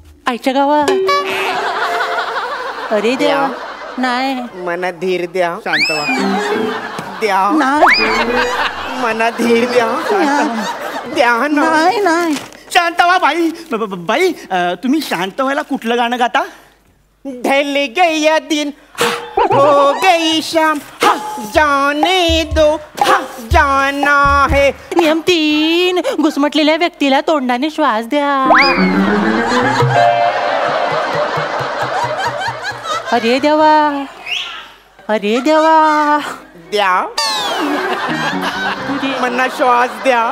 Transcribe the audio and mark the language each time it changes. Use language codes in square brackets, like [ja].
[mr] आईच्या गावात. अरे देवा. नाही. मना धीर द्या. शांत व्हा. द्या. नाही. मना धीर द्या. द्या ना. नाही नाही. शांत व्हा बाई. बाई तुम्ही शांत व्हायला कुठलं गाणं गाता? [hi] ढल गया दिन, हो गई शाम, जाने दो, जाना है. [mr] नियम 3, घुसमटलेल्या व्यक्तीला तोंडाने श्वास द्या. अरे देवा. अरे देवा. द्या. मना श्वास द्या.